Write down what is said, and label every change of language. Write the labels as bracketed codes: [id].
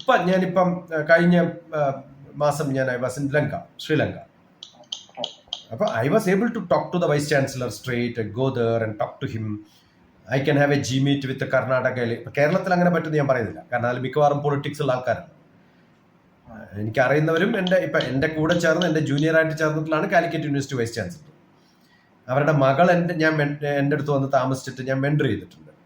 [ml] ഞാനിപ്പം കഴിഞ്ഞ മാസം ഞാൻ [en] I was in Sri Lanka. [ml] അപ്പോൾ [en] I was able to talk to the Vice Chancellor straight, go there and talk to him. I can have a G-meet with the Karnataka. [ml] കേരളത്തിൽ അങ്ങനെ പറ്റുമെന്ന് ഞാൻ പറയുന്നില്ല, കാരണം അതിൽ മിക്കവാറും പൊളിറ്റിക്സ് ഉള്ള ആൾക്കാരാണ്. എനിക്കറിയുന്നവരും എൻ്റെ കൂടെ ചേർന്ന് എൻ്റെ ജൂനിയറായിട്ട് ചേർന്നിട്ടുള്ളതാണ് കാലിക്കറ്റ് യൂണിവേഴ്സിറ്റി വൈസ് ചാൻസലർ. അവരുടെ മകൾ എൻ്റെ അടുത്ത് വന്ന് താമസിച്ചിട്ട് ഞാൻ മെൻറ്റർ ചെയ്തിട്ടുണ്ട്.